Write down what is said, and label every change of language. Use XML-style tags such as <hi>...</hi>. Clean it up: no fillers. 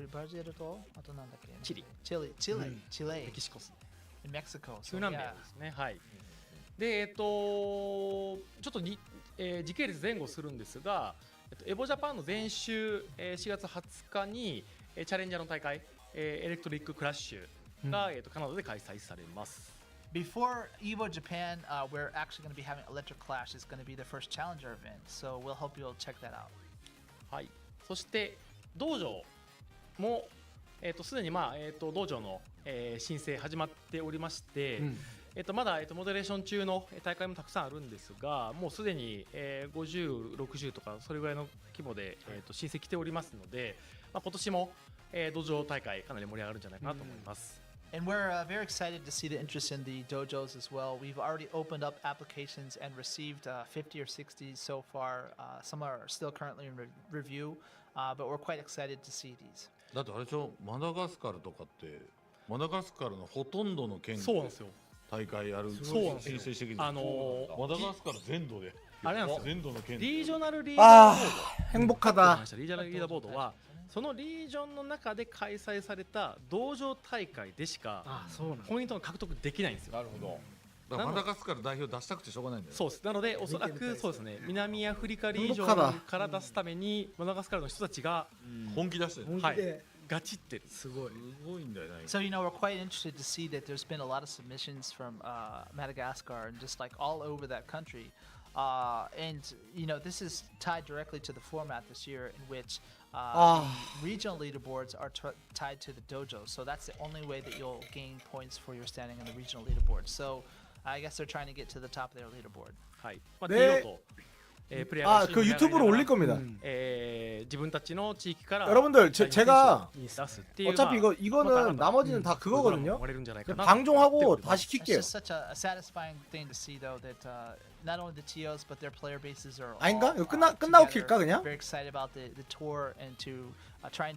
<ja>Brazil とあとなんだっけ？チリ、メキシコですね。</ja> <en>in Mexico.</en> <ja>中南米ですね。はい。でちょっと時系列前後するんですが、エボジャパンの前週4月20日にチャレンジャーの大会エレクトリッククラッシュがカナダで開催されます。</ja> <en>Before Evo Japan, we're actually going to be having Electric Clash. It's going to be the first Challenger event, so we'll hope you'll check that out. はい。</en> <ja>そして道場もすでに道場の申請始まっておりまして、まだモデレーション中の大会もたくさんあるんですが、もうすでに50、60とかそれぐらいの規模で申請来ておりますので、今年も道場大会かなり盛り上がるんじゃないかなと思います。</ja> <en>And we're very excited to see the interest in the dojos as well. We've already opened up applications and received 50 or 60 so far. Some are still currently in review, but we're quite excited to see these.</en> <ja>だってあれでしょ、マダガスカルとかってマダガスカルのほとんどの県で大会やる申請してきて、マダガスカル全土であれなんですよ。全土の県リージョナルリーダーボード。</ja> <ko>행복하다。</ko> <ja>リージョナルリーダーボードはそのリージョンの中で開催された道場大会でしかポイントを獲得できないんですよ。なるほど。マダガスカル代表出したくてしょうがないんだよ。そうです。なのでおそらくそうですね。南アフリカリージョンから出すためにマダガスカルの人たちが本気出してる。はい。ガチってる。すごいんだよね。</ja> <en>So you know we're quite interested to see that there's been a lot of submissions from Madagascar and just like all over that country. And you know this is tied directly to the format this year in which the regional leaderboards are tied to the dojo. So that's the only way that you'll gain points for your standing in the regional leaderboard. So I guess they're trying to get to the top of their leaderboard. はい。네.</en> <ko>그 유튜브로 올릴 겁니다.</ko> <ja>自分たちの地域から</ja> <ko>여러분들 제가 어차피 이거는 나머지는 다 그거거든요. 방종하고 다시 킬게요.</ko> <en>It's just such a satisfying thing to see though that not only the TOs but their player bases are</en> <ko>아닌가? 이거 끝나고 킬까 그냥?</ko> <en>Very excited about the tour and to trying</en>